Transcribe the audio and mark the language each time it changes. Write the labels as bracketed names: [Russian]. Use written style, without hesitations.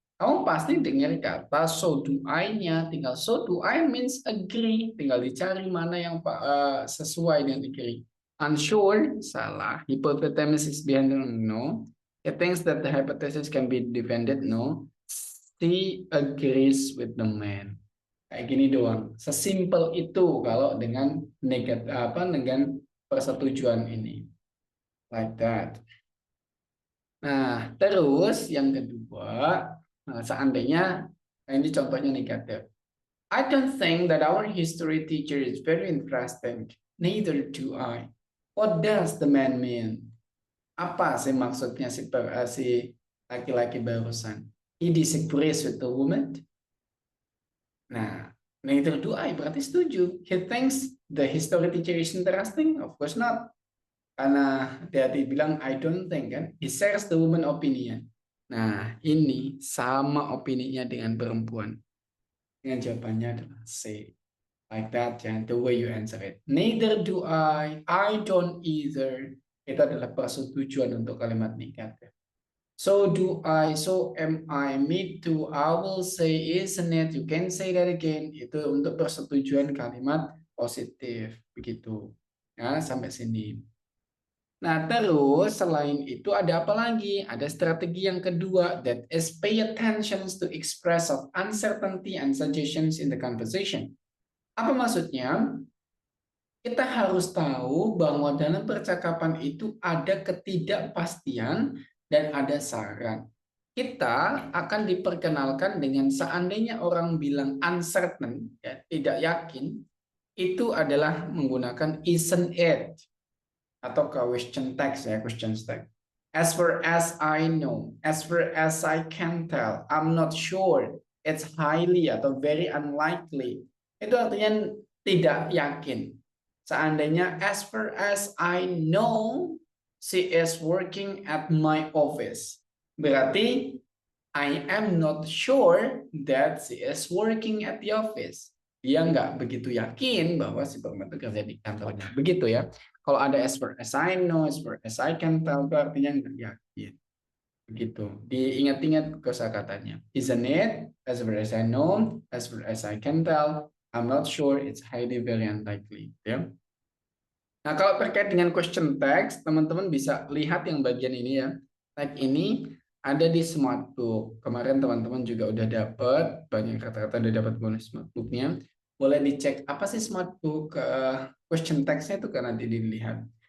[Indonesian] Kamu pasti dengar kata so do I-nya, tinggal [English] so do I means agree, [Indonesian] tinggal dicari mana yang sesuai dengan agree. Unsure, salah. [English] Hypothesis behind the no. It thinks that the hypothesis can be defended, no. She agrees with the man. [Indonesian] Kayak gini doang. Sesimpel itu kalau dengan negatif dengan persetujuan ini. [English] Like that. [Indonesian] Nah, terus yang kedua, seandainya ini contohnya negatif. [English] I don't think that our history teacher is very interesting. Neither do I. What does the man mean? [Indonesian] Apa sih maksudnya si laki-laki barusan? [English] He disagrees with the woman. Nah, neither do I, [Indonesian] berarti setuju. [English] He thinks the history teacher is interesting? Of course not. [Indonesian] Karena dia bilang [English] I don't think kan. He shares the woman opinion. [Indonesian] Nah, ini sama opininya dengan perempuan. Dengan jawabannya adalah C. [English] Like that, [Indonesian] ya, [English] the way you answer it. Neither do I don't either. [Indonesian] Itu adalah persetujuan untuk kalimat negatif. [English] So do I, so am I, me too, I will say, isn't it, you can say that again. [Indonesian] Itu untuk persetujuan kalimat positif. Begitu. Ya, sampai sini. Nah, terus selain itu ada apa lagi? Ada strategi yang kedua, [English] that is pay attention to express of uncertainty and suggestions in the conversation. [Indonesian] Apa maksudnya? Kita harus tahu bahwa dalam percakapan itu ada ketidakpastian dan ada saran. Kita akan diperkenalkan dengan seandainya orang bilang uncertain, ya, tidak yakin, itu adalah menggunakan [English] isn't it [Indonesian] atau question text, ya, question text. [English] As far as I know, as far as I can tell, I'm not sure, it's highly [Indonesian] atau [English] very unlikely. [Indonesian] Itu artinya tidak yakin. [English] Seandainya as far as I know, she is working at my office. Berarti I am not sure that she is working at the office. [Indonesian] Dia nggak begitu yakin bahwa si perempuan itu kerja di kantornya. Begitu ya. Kalau ada [English] as far as I know, as far as I can tell, [Indonesian] itu artinya nggak yakin. Begitu. Diingat-ingat kosakatanya. [English] Isn't it? As far as I know, as far as I can tell, I'm not sure, it's highly very unlikely. [Indonesian] Ya. Nah, kalau terkait dengan question text, teman-teman bisa lihat yang bagian ini ya. Tag ini ada di Smartbook. Kemarin teman-teman juga udah dapat, banyak kata-kata udah dapat bonus Smartbooknya. Boleh dicek apa sih Smartbook question text-nya itu kan nanti dilihat.